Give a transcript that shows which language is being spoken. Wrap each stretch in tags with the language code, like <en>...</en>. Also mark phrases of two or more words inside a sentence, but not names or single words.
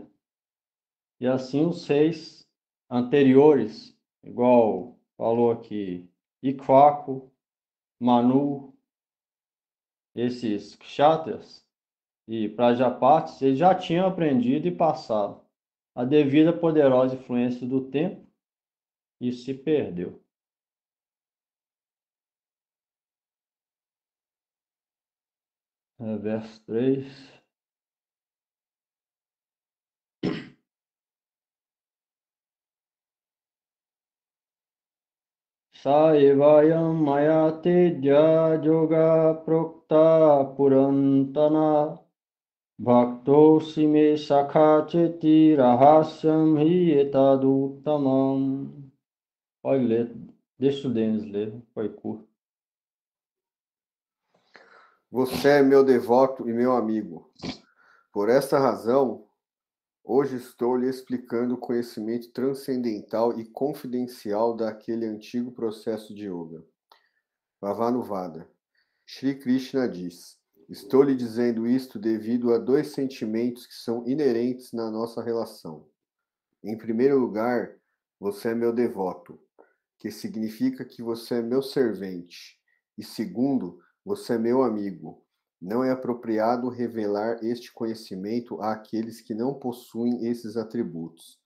<pt>E assim os reis anteriores, igual falou aqui, Ikshvaku, Manu, esses kshatras e prajapatis, eles já tinham aprendido e passado. A devida poderosa influência do tempo, isso se perdeu. Verso 3.</pt> <sa>Sa evayam maya tedya yoga prokta purantana bhaktosi me sakha cheti rahasyam hi etaduttamam.</sa> <pt>Pode ler, deixa o Denis ler, foi curto. Você é meu devoto e meu amigo. Por esta razão, hoje estou lhe explicando o conhecimento transcendental e confidencial daquele antigo processo de yoga. Bhavanuvada. Shri Krishna diz: estou lhe dizendo isto devido a dois sentimentos que são inerentes na nossa relação. Em primeiro lugar, você é meu devoto, que significa que você é meu servente. E segundo, você é meu amigo. Não é apropriado revelar este conhecimento àqueles que não possuem esses atributos.</pt>